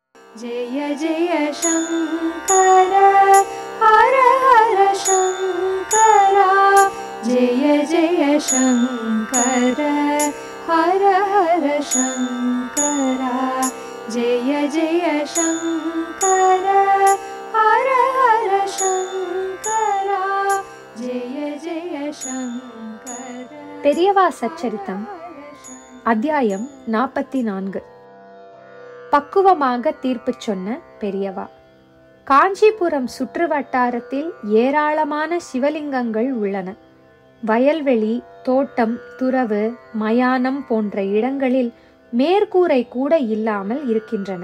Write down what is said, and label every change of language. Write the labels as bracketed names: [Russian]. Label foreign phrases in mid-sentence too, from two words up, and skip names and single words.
[Sanskrit] जय जय शंकर हर हर शंकरा जय जय शंकर हर हर शंकरा जय जय शंकर हर हर शंकरा जय जय शंकर। [Tamil] பெரியவா சச்சரித்தம் அத்தியாயம் 44. பக்குவமாக தீர்ப்பு சொன்ன பெரியவா. காஞ்சிபுரம் சுற்று வட்டாரத்தில் ஏராளமான சிவலிங்கங்கள் உள்ளன. வயல்வெளி, தோட்டம், துறவு, மயானம் போன்ற இடங்களில் மேற்கூரை கூட இல்லாமல் இருக்கின்றன.